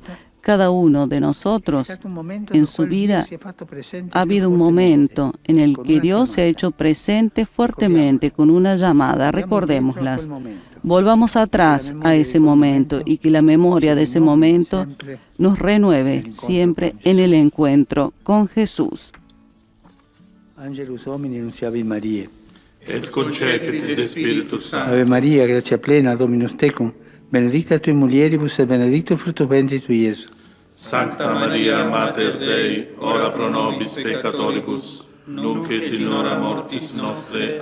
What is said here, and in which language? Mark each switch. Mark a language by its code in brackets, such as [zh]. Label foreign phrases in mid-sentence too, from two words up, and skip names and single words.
[es] Cada uno de nosotros en su vida ha habido un momento en el que Dios se ha hecho presente fuertemente con una llamada. Recordémoslas. Volvamos atrás a ese momento y que la memoria de ese momento nos renueve siempre en el encuentro con Jesús. [la] Angelus Domini nunciavi Mariae. Et concepit de Spiritus Sancto. Ave Maria, gratia plena, Dominus tecum, benedicta tui mulieribus et benedictus fructus ventris tui, Iesus. Sancta Maria, Mater Dei, ora pro nobis peccatoribus, nunc et in hora mortis nostre.